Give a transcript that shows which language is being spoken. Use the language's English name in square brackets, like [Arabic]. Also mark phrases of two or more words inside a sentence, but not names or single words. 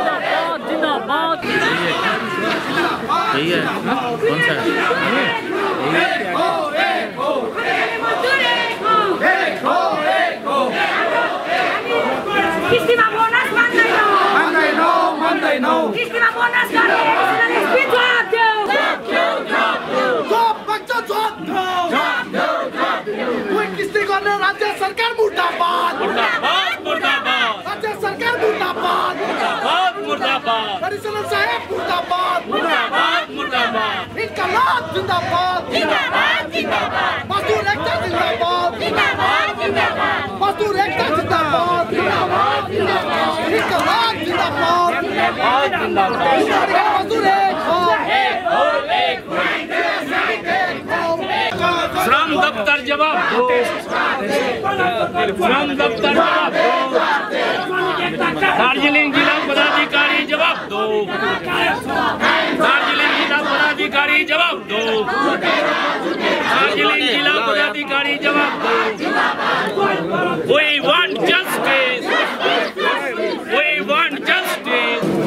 [Hindi] यही है कौन सा [Nepali] किस्तीमा बोनस मान्दैनौ किस्तीमा बोनस गर्ने किस्ती गर्ने राज्य सरकार मुर्दाबाद, राज्य सरकार मुर्दाबाद, परिचालन साहेब मुर्दाबाद, इनका लाभ [Hindi] जिंदाबाद मजदूर एकता जिंदाबाद मजदूर एकता जिंदाबाद इंकलाब जिंदाबाद मजदूर एक श्रम दफ्तर जवाब दो, श्रम दफ्तर जवाब दो, दार्जिलिंग जिला पदाधिकारी जवाब दो, दार्जिलिंग जिला पदाधिकारी जवाब दो, दार्जिलिंग जिला पदाधिकारी जवाब दो। [English] We want justice, we want justice.